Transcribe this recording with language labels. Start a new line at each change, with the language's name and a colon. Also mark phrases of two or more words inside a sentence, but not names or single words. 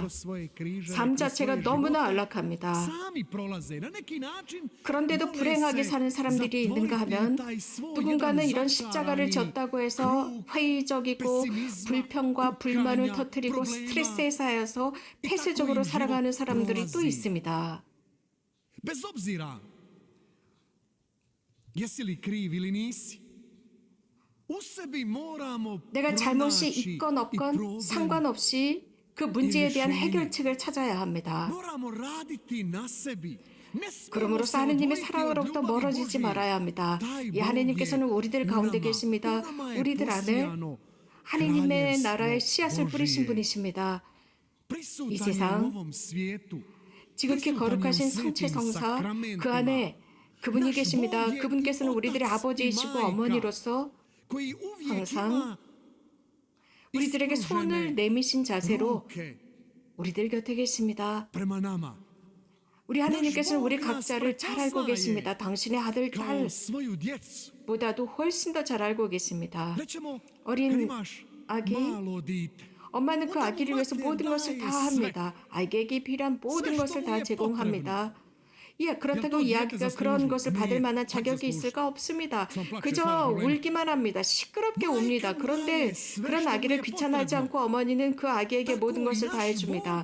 Korean: 삶 자체가 너무나 안락합니다. 그런데도 불행하게 사는 사람들이 있는가 하면 누군가는 이런 십자가를 졌다고 해서 회의적이고 불평과 불만을 터뜨리고 스트레스에 쌓여서 폐쇄적으로 살아가는 사람들이 또 있습니다.
Croatian: Bez obzira jesi li kriv ili nisi, u sebi moramo
Korean: 내가 잘못이 있건 없건 상관없이 그 문제에 대한 해결책을 찾아야 합니다.
Croatian: moramo raditi na sebi.
Korean: 그러므로서 하느님의 사랑으로부터 멀어지지 말아야 합니다. 이 하느님께서는 우리들 가운데 계십니다. 우리들 안에 하느님의 나라의 씨앗을 뿌리신 분이십니다.
Croatian: prisutan je u
Korean: 세상,
Croatian: ovom svijetu.
Korean: 지극히 거룩하신 성체 성사 그 안에 그분이 계십니다. 그분께서는 우리들의 아버지이시고 어머니로서
Croatian: koji uvijek
Korean: 항상
Croatian: ima
Korean: 우리들에게 손을 내미신 자세로
Croatian: ruke
Korean: 우리들 곁에 계십니다.
Croatian: prema nama.
Korean: 우리 하느님께서는 우리 각자를 잘 알고 계십니다. 당신의 아들,
Croatian: Kao svoju djecu.
Korean: 딸보다도 훨씬 더 잘 알고 계십니다.
Croatian: Rećemo,
Korean: 어린
Croatian: kad imaš
Korean: 아기,
Croatian: malo dite,
Korean: 엄마는 그 아기를 위해서 모든 것을 다 합니다. 아기에게 필요한 모든 것을 다 제공합니다. 예, 그렇다고 이 아기가 그런 것을 받을 만한 자격이 있을까? 없습니다. 그저 울기만 합니다. 시끄럽게 웁니다. 그런데 그런 아기를 귀찮아하지 않고 어머니는 그 아기에게 모든 것을 다 해줍니다.